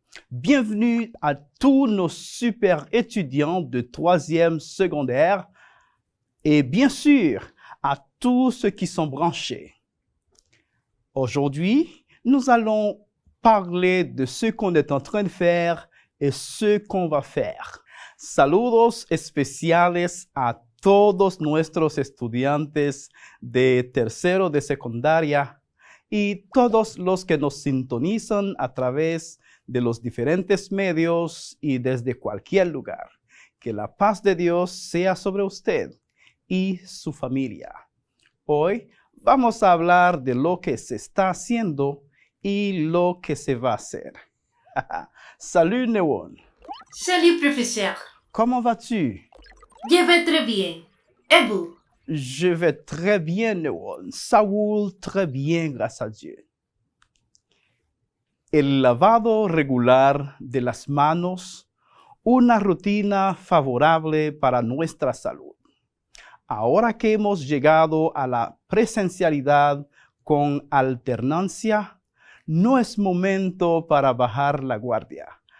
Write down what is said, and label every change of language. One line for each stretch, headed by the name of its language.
French: Bienvenue à tous nos super étudiants de 3e secondaire et bien sûr à tous ceux qui sont branchés. Aujourd'hui, nous allons parler de ce qu'on est en train de faire y ce qu'on va faire.
Spanish: Saludos especiales a todos nuestros estudiantes de tercero de secundaria y todos los que nos sintonizan a través de los diferentes medios y desde cualquier lugar. Que la paz de Dios sea sobre usted y su familia. Hoy vamos a hablar de lo que se está haciendo y lo que se va a hacer.
French: Salut Newon. Salut professeur. Comment vas-tu? Je vais très bien. Et vous? Je vais très bien Newon. Ça roule très bien,
Spanish: gracias a
French: Dieu.
Spanish: El lavado regular de las manos, una rutina favorable para nuestra salud. Ahora que hemos llegado a la presencialidad con alternancia, no es momento para bajar la guardia.